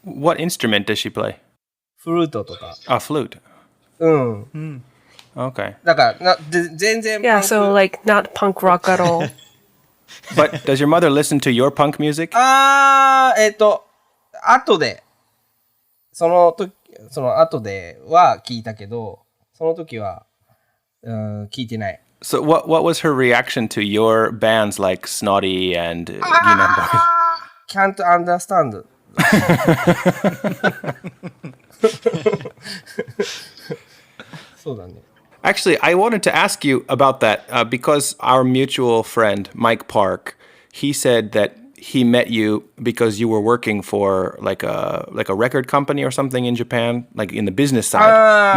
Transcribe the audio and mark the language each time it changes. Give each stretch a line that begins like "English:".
English: What instrument does she play?
Japanese: フルートとか
English: Ah, flute.
Japanese: うん
English: Okay.
Japanese: だから全然
English: Yeah, so like not punk rock at all. But does your mother listen to your punk music?
Japanese: 後でその後では聞いたけどその時は聞いてない
English: So what was her reaction to your bands like Snotty and Nang Boyz? Can't understand
Japanese: そうだね
English: Actually, I wanted to ask you about that because our mutual friend Mike Park, he said that he met you because you were working for like a record company or something in Japan, like in the business side.